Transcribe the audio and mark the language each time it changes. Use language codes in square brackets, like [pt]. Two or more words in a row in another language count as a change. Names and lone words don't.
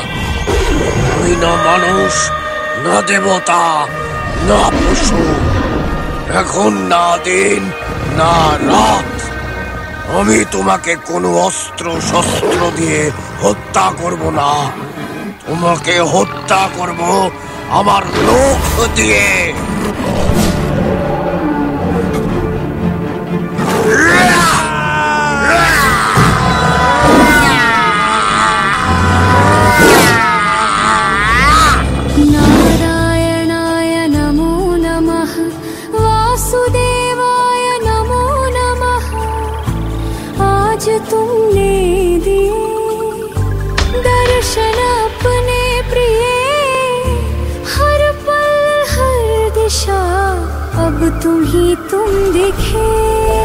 [bn] তুমি না মানুষ, না দেবতা, না পশু, এখন না দিন না রাত। আমি তোমাকে কোনো অস্ত্র শস্ত্র দিয়ে হত্যা করব না। তোমাকে হত্যা করব আমার লোক দিয়ে। [sa] नारायणाय नमो नमः वासुदेवाय नमो नमः। [hi] आज तुमने दिए दर्शन अपने प्रिय, हर पल हर दिशा अब तुम ही तुम दिखे